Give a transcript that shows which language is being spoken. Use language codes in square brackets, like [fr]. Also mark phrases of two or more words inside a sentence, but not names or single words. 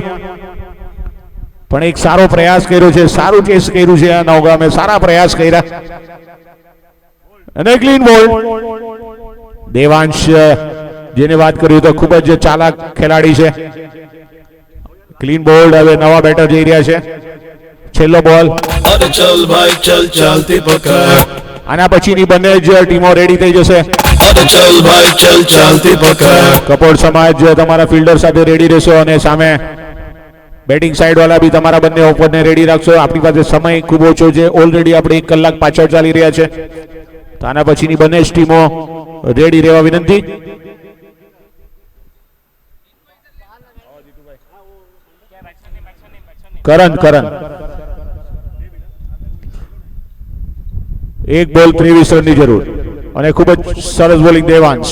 [gu] પણ એક સારો પ્રયાસ કર્યો છે, સારું ચેસ કર્યું છે આ નવગામે. સારા પ્રયાસ કર્યા અને [en] clean ball. [gu] દેવાંશ, જેને વાત કરી તો ખૂબ જ ચાલાક ખેલાડી છે. [en] clean bowled. [gu] હવે નવા બેટર જઈ રહ્યા છે. છેલ્લો બોલ. [hi] अरे चल भाई चल चलती पकड़ [gu] આના પછીની બંને જ ટીમો રેડી થઈ જશે. [hi] अरे चल भाई चल चलती पकड़ [gu] કપોળ સમાજ તમારા ફિલ્ડર સાથે રેડી રહેશો અને સામે [en] batting side [gu] વાળા બી તમારા બંને ઓપનને રેડી રાખશો. આપણી પાસે સમય ખૂબ ઓછો છે. ઓલરેડી આપણે 1 કલાક પાછળ ચાલી રહ્યા છે. તો આના પછીની બંને જ ટીમો રેડી રહેવા વિનંતી. કરણ 1 બોલ 23 રનની જરૂર અને ખૂબ જ સરસ બોલિંગ દેવાંશ.